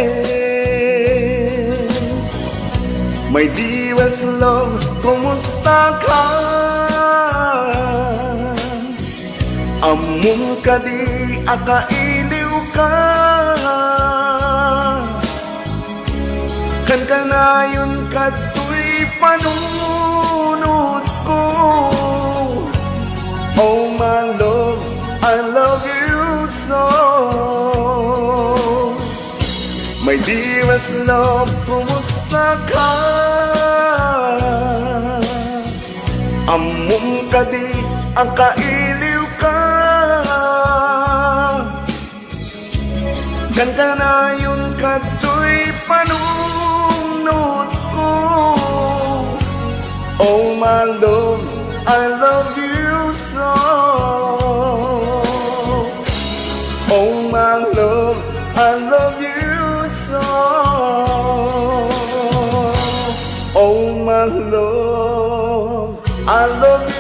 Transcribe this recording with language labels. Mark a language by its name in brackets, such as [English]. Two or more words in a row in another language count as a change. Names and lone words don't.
[English] My dearest love, [Iloko] kumusta ka? Amom ka di kailiw ka. Kan kanayon kadto'y panunod ko. [English] Oh my love, I love you so. My dearest love, [Iloko] kumusta ka? Amom ka di kailiw ka. Kan kanayon kadto'y panunod ko. [English] Oh my love, I love you so. Oh my love, I love you so. Oh my love, I love